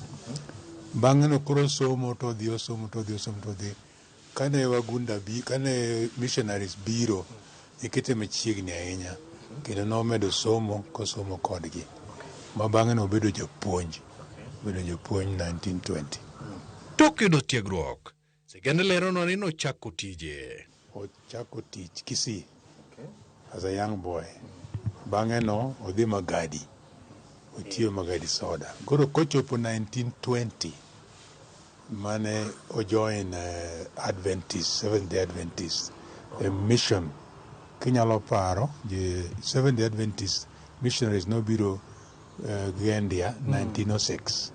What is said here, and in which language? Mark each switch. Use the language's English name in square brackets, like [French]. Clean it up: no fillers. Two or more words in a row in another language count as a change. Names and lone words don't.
[Luo (Kenya and Tanzania)] Bang'e no koro somo to dhi. Kane wagunda kane missionaries biro ikete machiegni ahinya. Kendo nomedo somo kosomo kodgi. Ma bang'e no obedo japuonj 1920. Tok yudo tiegruok, sigande lerono ni nochako tije. Ochako tich Kisii [English] as a young boy. [Luo (Kenya and Tanzania)] Bang'e no odhi Magadi. Otiyo Magadi Soda. Koro kochopo 1920 mane ojoin Seventh Day Adventist a mission. Kinyalo paro Seventh Day Adventist missionaries nobiro Gendia 1906.